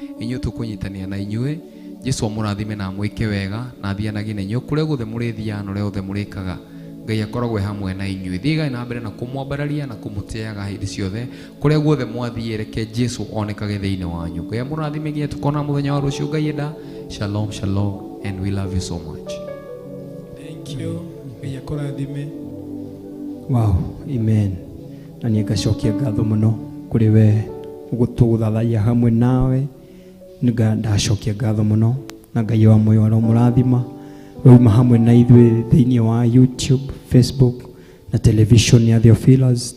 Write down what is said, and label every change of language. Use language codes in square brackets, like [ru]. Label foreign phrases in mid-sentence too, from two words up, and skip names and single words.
[ki] Inyuĩ tũkũnyitanĩra na inyuĩ. Jesũ amũrathime na amwĩke wega, na athianagie na inyuĩ kũrĩa guothe mũrĩthiaga na ũrĩa wothe mũrĩkaga. Ngai akoragwo e hamwe na inyuĩ. Thiĩgai na mbere na kũmwambararia na kũmũtĩaga hĩndĩ ciothe. Kũrĩa guothe mwathiĩ, reke Jesũ onekage thĩinĩ wanyu. Ngai amũrathime nginya tukona mũthenya wa rũciũ. Ngai enda. [en] Shalom, shalom, and we love you so much. Thank you. [ki] Ngai akũrathime. Wow, amen. Na niĩ ngacokia ngatho mũno kũrĩ we ũgũtũthathaiya hamwe nawe. Nĩ nga-, ndacokia ngatho mũno na Ngai wa muoyo aromũrathima. Wauma hamwe na ithuĩ thĩinĩ wa YouTube, Facebook na television ya Theophilas.